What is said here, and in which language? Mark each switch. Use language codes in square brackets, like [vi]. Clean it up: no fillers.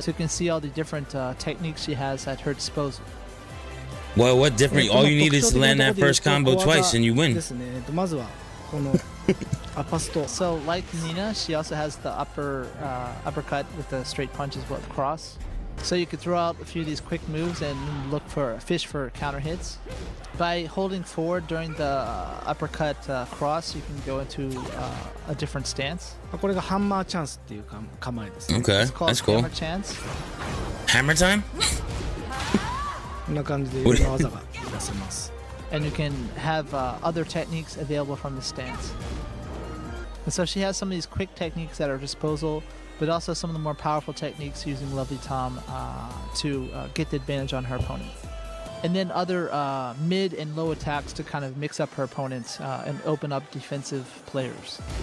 [en] So you can see all the different techniques she has at her disposal. Well, what different? All you need is to land that first combo twice and you [ja] で [en] win. [ja] すねまずはこのアパスト [en] So like Nina, she also has the uppercut with the straight punches with cross. So you could throw out a few of these quick moves and look for fish for counter hits. By holding forward during the uppercut cross, you can go into a different stance. [ja] これがハンマーチャンスっていう構えですね [en] Okay, It's called that's cool. Hammer Chance. Hammer time? [ja] こんな感じでいろんな技が出せます [en] And you can have other techniques available from the stance. And so she has some of these quick techniques at her disposal, but also some of the more powerful techniques using Lovely Tom to get the advantage on her opponent. And then other mid and low attacks to kind of mix up her opponents and open up defensive players.